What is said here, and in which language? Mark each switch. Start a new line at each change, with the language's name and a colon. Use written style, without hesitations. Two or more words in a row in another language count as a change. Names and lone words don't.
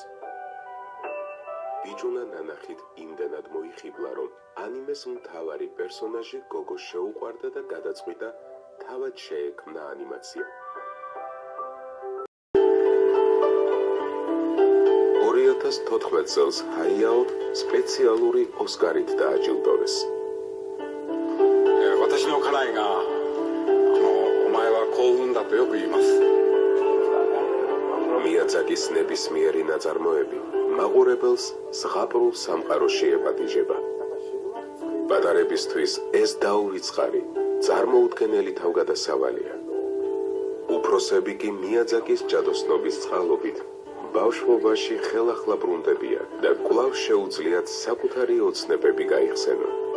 Georgian: ბიჭუნა ნანახით იმდენად მოიხიბლა, რომ ანიმეს მთავარი პერსონაჟი გოგო შეუყვარდა და გადაწყვიტა თავად შეექმნა ანიმაცია. 2014 წელს ჰაიაო სპეციალური ოსკარით დააჯილდოვეს.
Japanese: 私の家内がお前は幸運だとよく言います。
Georgian: მიაძაკის ნებისმიერი ნაწარმოები მაყურებელს ზღაპრულ სამყაროში ეპატიჟება. პატარებისთვის ეს დაუვიწყარი, წარმოუდგენელი თავგადასავალია. უფროსები კი მიაძაკის ჯადოსნობის წყალობით ბავშვობაში ხელახლა ბრუნდებიან და კვლავ შეუძლიათ საკუთარი ოცნებები გაიხსენონ.